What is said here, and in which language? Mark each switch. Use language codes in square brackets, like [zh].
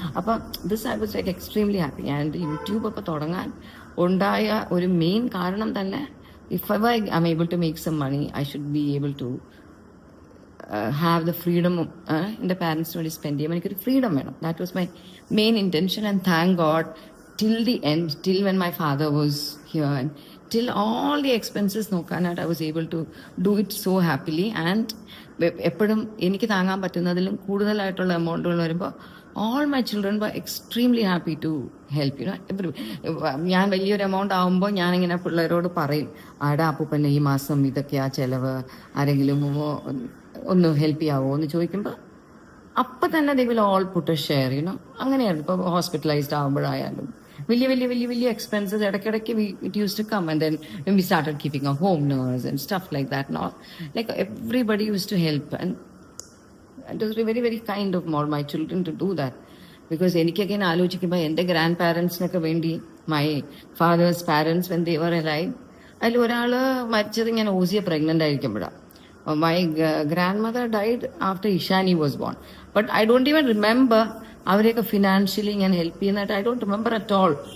[ml] അപ്പൊ [en] This I was like extremely happy. And [ml] YouTube ഒക്കെ തുടങ്ങാൻ ഉണ്ടായ ഒരു മെയിൻ കാരണം തന്നെ, [en] if ever I am able to make some money, I should be able to have the freedom [ml] എൻ്റെ പാരൻസിന് വേണ്ടി സ്പെൻഡ് ചെയ്യാൻ എനിക്കൊരു ഫ്രീഡം വേണം. [en] That was my main intention. And thank God till the end, till when my father was here, and till all the expenses [ml] നോക്കാനായിട്ട് [en] I was able to do it so happily. And [ml] എപ്പോഴും എനിക്ക് താങ്ങാൻ പറ്റുന്നതിലും കൂടുതലായിട്ടുള്ള എമൗണ്ടുകൾ വരുമ്പോൾ [en] all my children were extremely happy to help, you know. [ml] ഞാൻ വലിയൊരു amount ആവുമ്പോൾ ഞാനിങ്ങനെ പിള്ളേരോട് പറയും, ആടാ അപ്പൂപ്പൻ്റെ ഈ മാസം ഇതൊക്കെയാ ചെലവ്, ആരെങ്കിലും ഒന്ന് ഹെൽപ്പ് ചെയ്യാവോ എന്ന് ചോദിക്കുമ്പോൾ അപ്പം തന്നെ [en] they will all put a share, you know. [ml] അങ്ങനെയായിരുന്നു. ഇപ്പോൾ ഹോസ്പിറ്റലൈസ്ഡ് ആകുമ്പോഴായാലും വലിയ എക്സ്പെൻസസ് ഇടയ്ക്കിടയ്ക്ക് [en] it used to come. And then when we started keeping a home nurse and stuff like that, not like everybody used to help. And it was very very kind of my children to do that. Because [ml] എനിക്കൊക്കെ ഇങ്ങനെ ആലോചിക്കുമ്പോൾ എൻ്റെ grand പാരൻസിനൊക്കെ വേണ്ടി [en] my father's parents when they were alive, [ml] അതിൽ ഒരാൾ മരിച്ചത് ഞാൻ Osian pregnant ആയിരിക്കുമ്പോഴാണ്. [en] My grandmother died after Ishani was born. But I don't even remember [ml] അവരെയൊക്കെ ഫിനാൻഷ്യലി ഞാൻ ഹെൽപ്പ് ചെയ്യുന്നതായിട്ട് [en] I don't remember at all.